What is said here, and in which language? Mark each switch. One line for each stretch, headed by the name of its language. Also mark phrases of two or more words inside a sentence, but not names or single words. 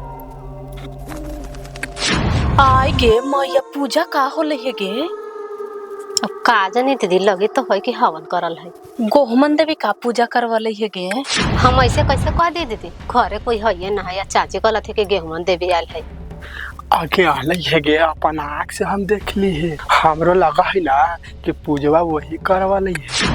Angika: आय गे मैया पूजा का होले है गे? का जानी दीदी लगी तो है कि हवन करल है। गोहमन देवी का पूजा करवले है गे। हम ऐसे कैसे कह दी दीदी, घरे कोई है ना है या चाची कहलत है कि गेहूं देवी आयल है। आगे आले है गे, अपन आँख से हम देख ली है। हमरो लगा है ना कि पूजवा वही करवा ली है।